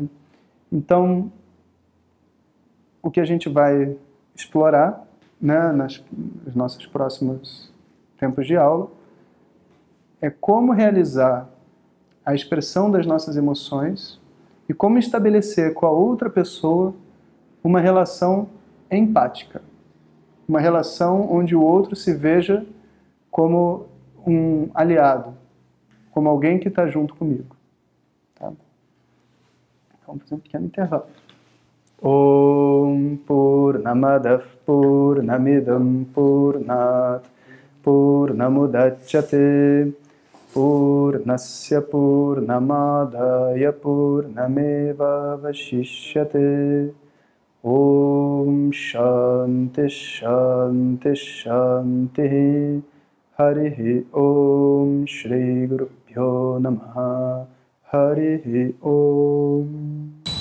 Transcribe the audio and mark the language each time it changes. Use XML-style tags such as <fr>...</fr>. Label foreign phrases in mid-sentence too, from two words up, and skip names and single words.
<pt>Então, o que a gente vai explorar, né, nos nossos próximos tempos de aula é como realizar a expressão das nossas emoções e como estabelecer com a outra pessoa uma relação empática. Uma relação onde o outro se veja como um aliado, como alguém que está junto comigo. Tá? Vamos fazer um pequeno intervalo.</pt> <sa>ॐ पूर्णमदः पूर्णमिदं पूर्णात् पूर्णमुदच्यते पूर्णस्य पूर्णमादाय पूर्णमेव अवशिष्यते ॐ शान्तिः शान्तिः शान्तिः हरिः ॐ श्री गुरुभ्यो नमः हरिः ॐ</sa>